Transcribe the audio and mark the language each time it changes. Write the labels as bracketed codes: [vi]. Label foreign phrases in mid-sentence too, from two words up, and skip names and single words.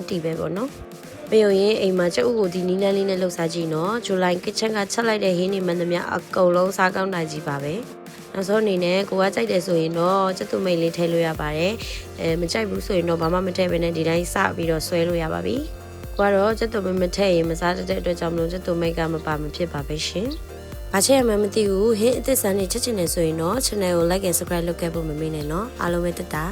[my] တီပဲပေါ့နော်မယုံရင်အိမ်မှာချက်ဥကိုဒီနီးလန်းလေးနဲ့လှုပ်ရှားကြည့်နော်ဂျူလိုင်ကစ်ချန်ကချက်လိုက်တဲ့ဟင်းတွေမှန်သမျှအကုန်လုံးစားကောင်းနိုင်ကြီးပါပဲနောက်ဆုံးအနေနဲ့ကိုကကြိုက်တယ်ဆိုရင်တော့ချက်သွမိတ်လေးထည့်လို့ရပါတယ်မကြိုက်ဘူးဆိုရင်တော့ဘာမှမထည့်ဘဲနဲ့ဒီတိုင်းစပြီးတော့ဆွဲလို့ရပါပြီကိုကတော့ချက်သွမိတ်မထည့်ရင်မစားတတ်တဲ့အတွက်ကြောင့်မလို့ချက်သွမိတ်ကမပါမဖြစ်ပါပဲရှင်ဘာချက်ရမှန်းမသိဘူးဟင်းအသစ်စမ်းနေချက်ချင်နေဆိုရင်တော့ channel ကို [en] like and subscribe [my] လုပ်ခဲ့ဖို့မမေ့နဲ့နော်အားလုံးပဲတက်တာ